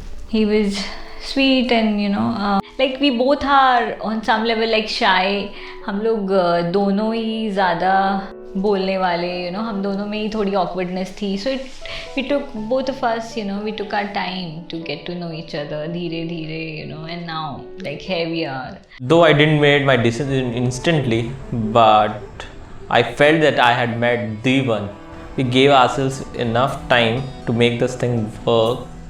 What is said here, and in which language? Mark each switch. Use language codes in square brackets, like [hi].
[en] He was sweet and like we both are on some level like shy. [hi] हम लोग दोनों ही ज़्यादा बोलने वाले, हम दोनों में ही थोड़ी awkwardness थी. [en] So we took, both of us, we took our time to get to know each other [hi] धीरे धीरे, [en] and now like here we are. Though I didn't make my decision instantly, but I felt that I had met the one. We gave ourselves enough time to make this thing work.